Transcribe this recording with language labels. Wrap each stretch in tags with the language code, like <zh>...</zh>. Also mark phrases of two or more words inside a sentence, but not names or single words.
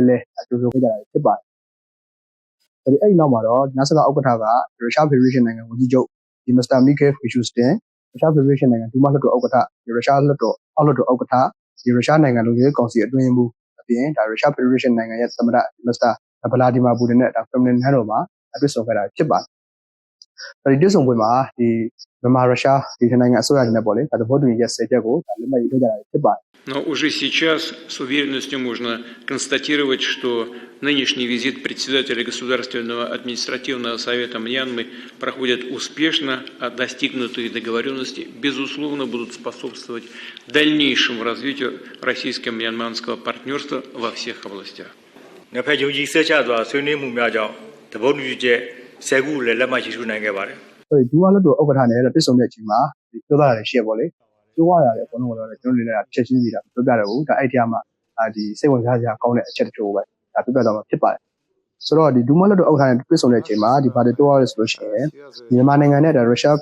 <my>ကြိုးဆိုခဲ့ကြတာဖြစ်ပါတယ်အဲ့ဒီနောက်မှာတော့နာဆာကဥက္ကဋ္ဌကရုရှားဖက်ဒရေးရှင်းနိုင်ငံဝန်ကြီးချုပ်ဒီမစ္စတာမီခဲဖီရှူစတင်ရုရှားဖက်ဒရေးရှင်းနိုင်ငံဒူးမာလွှတ်တော်ဥက္ကဋ္ဌရုရှားလွှတ်တော်အောက်လွှတ်တော်ဥက္ကဋ္ဌဒီရုရှားနိုင်ငံလုံခြုံရေးကောင်စီအတွင်းမှုအပြင်ဒါရုရှားဖက်ဒရေးရှင်းနိုင်ငံရဲ့သမ္မတမစ္စတာဗလာဒီမာပူတင်နဲ့ဒါဖက်မလန်ဟန်တော်မှာတွေ့ဆုံခဲ့တာဖြစ်ပါတယ်ဒီတွေ့ဆုံပွဲမှာဒီမြန်မာရုရှားဒီနိုင်ငံအစိုးရတွေနဲ့ပေါ့လေဒါသဘောတူညီချက်10ချက်ကိုဒါလက်မှတ်ရေးထိုးကြတာဖြစ်ပါတယ်</my> <ru>Но уже сейчас с уверенностью можно констатировать, что нынешний визит председателя Государственного административного совета Мьянмы проходит успешно, а достигнутые договоренности, безусловно, будут способствовать дальнейшему развитию российско-мьянманского партнерства во всех областях.</ru> <my>ဒူးမာလွှတ်တော်ဥက္ကဋ္ဌနဲ့တွေ့ဆုံတဲ့အချိန်မှာပြောတာလည်းရှိရပေါ့လေပြောရတယ်အကုန်လုံးကတော့ကျွန်တော်လည်းချက်ချင်းစီတာပြောပြတယ်ဘူးဒါအဲ့ဒီမှာဒီစိတ်ဝင်စားစရာကောင်းတဲ့အချက် တချို့ပဲဒါပြောပြတော့မှာဖြစ်ပါတယ်ဆိုတော့ဒီဒူးမာလွှတ်တော်ဥက္ကဋ္ဌနဲ့တွေ့ဆုံတဲ့အချိန်မှာဒီဘာတွေပြောရလဲဆိုလို့ရှိရင်မြန်မာနိုင်ငံနဲ့ရုရှားဖ</my>